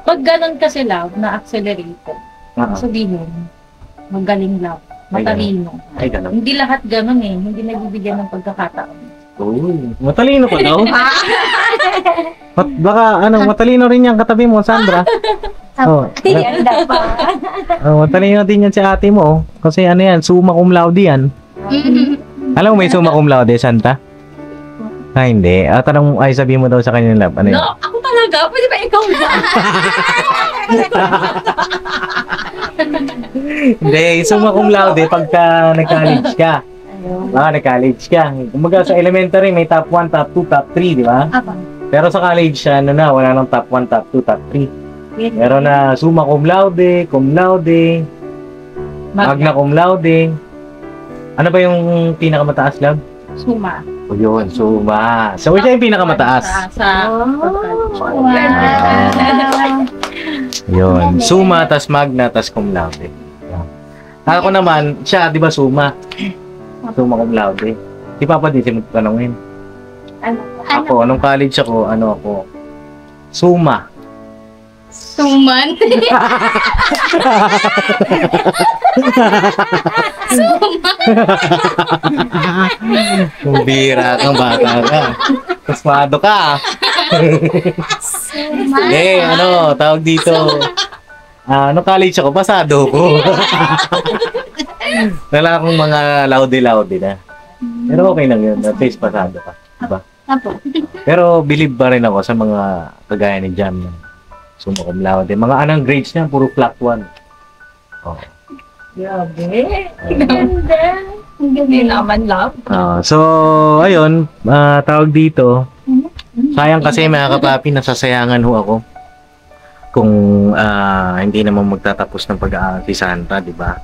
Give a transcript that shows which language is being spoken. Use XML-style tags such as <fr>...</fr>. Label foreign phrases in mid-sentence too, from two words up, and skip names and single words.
<tl>Pag ganun kasi love na accelerated, sabihin, magaling love, matalino. Ay, ganun. Hindi lahat ganun eh. Hindi nabibigyan ng pagkakataon. Uy, matalino ka daw. Baka, matalino rin yan katabi mo, Sandra. Oh, Ganda pa. matalino din yan si ate mo. Kasi yan, summa cum laude yan. Alam mo may summa cum laude, Santa? Hindi. Tanong, sabihin mo daw sa kanya, love. Ano yun? No, ako talaga talaga? Pwede ba ikaw ba? Hindi, summa cum laude pagka nag-college ka. Nag-college ka. Kumbaga sa elementary, may top 1, top 2, top 3, di ba? Apo. Pero sa college, ano na, wala nang top 1, top 2, top 3. Meron na summa cum laude, magna cum laude. Ano ba yung pinakamataas, love? Suma. O yun, summa. So, siya yung pinakamataas. Sa Wow. Yun, summa, tas magna, tas cum laude. Yan. Ako naman, siya, di ba summa? Summa cum laude. Si Papa din, siya magtanongin. Ano? Ako, nung college ako, ano ako? Summa. Suman. Kung bira kang bata ka. Pasmado ka. Suman. Eh, ano, tawag dito. Nung college ako, pasado ko. Wala akong mga laude-laude na. Pero okay lang yun.</tl> <en>At least</en> <tl>pasado ka. Diba? Apo. Pero believe pa rin ako sa mga kagaya ni Jam na summa cum laude. Mga anong grades niya, puro flat 1. Oh. Grabe. Ganda. Hindi naman love. So, ayun, tawag dito. Sayang kasi mga kapapi, nasasayangan ho ako. Kung hindi naman magtatapos ng pag-aaral si Santa, di ba?</tl>